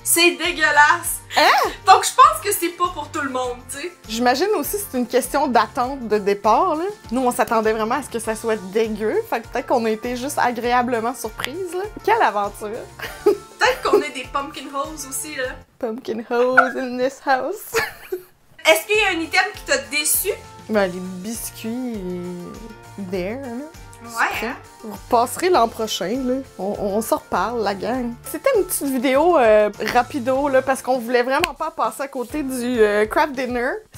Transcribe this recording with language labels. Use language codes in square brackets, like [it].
[fr] C'est dégueulasse. » Hein? Donc je pense que c'est pas pour tout le monde, tu sais. J'imagine aussi que c'est une question d'attente de départ, là. Nous, on s'attendait vraiment à ce que ça soit dégueu. Fait que peut-être qu'on a été juste agréablement surprise, là. Quelle aventure! Peut-être qu'on est des pumpkin hoes aussi, là. [en] Pumpkin hoes in this house. [fr] Est-ce qu'il y a un item qui t'a déçu? Ben, les biscuits... there, là. Ouais, hein? Vous repasserez l'an prochain, là. On s'en reparle, la gang. C'était une petite vidéo rapido, là, parce qu'on voulait vraiment pas passer à côté du Craft Dinner.